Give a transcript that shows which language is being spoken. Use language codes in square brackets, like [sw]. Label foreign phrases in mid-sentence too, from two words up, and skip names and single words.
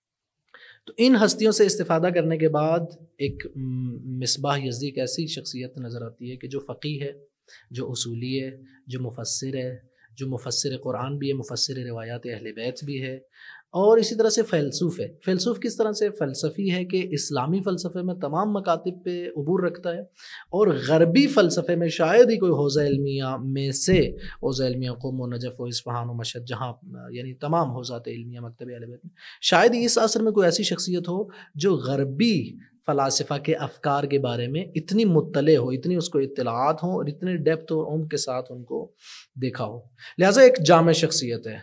[ur] تو ان ہستیوں سے استفادہ کرنے کے بعد ایک مصباح یزدی ایک ایسی شخصیت نظر آتی ہے کہ جو فقیہ ہے، جو اصولی ہے، جو مفسر ہے، جو مفسر قرآن بھی ہے، مفسر روایات اہل بیت بھی ہے، اور اسی طرح سے فیلسوف ہے. فیلسوف کس طرح سے؟ فلسفی ہے کہ اسلامی فلسفے میں تمام مکاتب پہ عبور رکھتا ہے، اور غربی فلسفے میں شاید ہی کوئی حوزہ علمیہ میں سے حوزہ علمیہ قم و نجف و اصفہان و مشہد، جہاں یعنی تمام حوزات علمیہ مکتب اہل بیت میں شاید ہی اس عصر میں کوئی ایسی شخصیت ہو جو غربی فلاسفہ کے افکار کے بارے میں اتنی مطلع ہو، اتنی اس کو اطلاعات ہوں اور اتنی ڈیپتھ اور عمق کے ساتھ ان کو دیکھا ہو. لہٰذا ایک جامع شخصیت ہے.